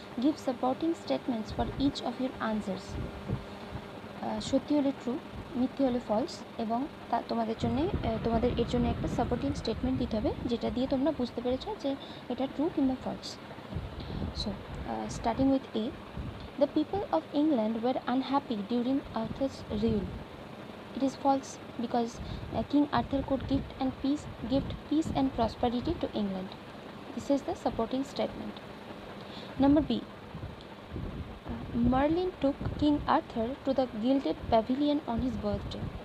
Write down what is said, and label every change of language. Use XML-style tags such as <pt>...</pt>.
<en>Give supporting statements for each of your answers.</en> <bn>সত্যি হলে true, মিথ্যে হলে ফলস, এবং তোমাদের এর জন্য একটা সাপোর্টিং স্টেটমেন্ট দিতে হবে যেটা দিয়ে তোমরা বুঝতে পেরেছো যে এটা ট্রু কিংবা false.</bn> <en>So starting with A, the people of England were unhappy during Arthur's rule. It is false because King Arthur could give peace and prosperity to England. This is the supporting statement. Number B, Merlin took King Arthur to the gilded pavilion on his birthday.</en>